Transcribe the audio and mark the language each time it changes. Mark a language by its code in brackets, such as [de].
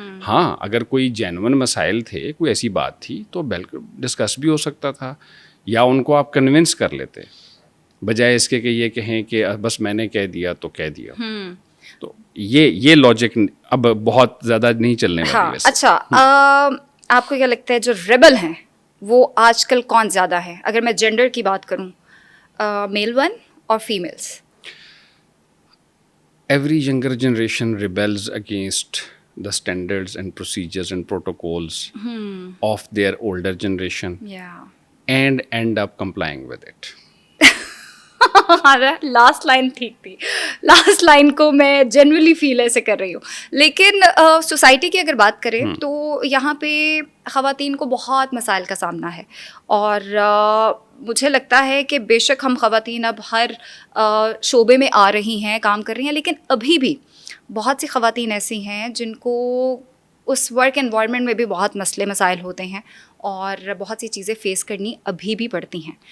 [ur] ہاں اگر کوئی جینون مسائل تھے، کوئی ایسی بات تھی تو بالکل ڈسکس بھی ہو سکتا تھا، یا ان کو آپ کنونس کر لیتے بجائے اس کے کہ یہ کہیں کہ بس میں نے کہہ دیا تو کہہ دیا. تو یہ لاجک اب بہت زیادہ نہیں چلنے والی. اچھا آپ کو کیا لگتا ہے جو ریبل ہیں وہ آج کل کون زیادہ ہے؟ اگر میں جینڈر کی بات کروں، میل ون اور families. [en] Every younger generation rebels against the standards and procedures and protocols of their older generation and end up complying with it. [ur] Last line ٹھیک تھی، لاسٹ لائن کو میں جنرلی فیل ایسے کر رہی ہوں. لیکن سوسائٹی کی اگر بات کریں تو یہاں پہ خواتین کو بہت مسائل کا سامنا ہے، اور مجھے لگتا ہے کہ بے شک ہم خواتین اب ہر شعبے میں آ رہی ہیں، کام کر رہی ہیں، لیکن ابھی بھی بہت سی خواتین ایسی ہیں جن کو اس ورک انوائرمنٹ میں بھی بہت مسئلے مسائل ہوتے ہیں اور بہت سی چیزیں فیس کرنی ابھی بھی پڑتی ہیں.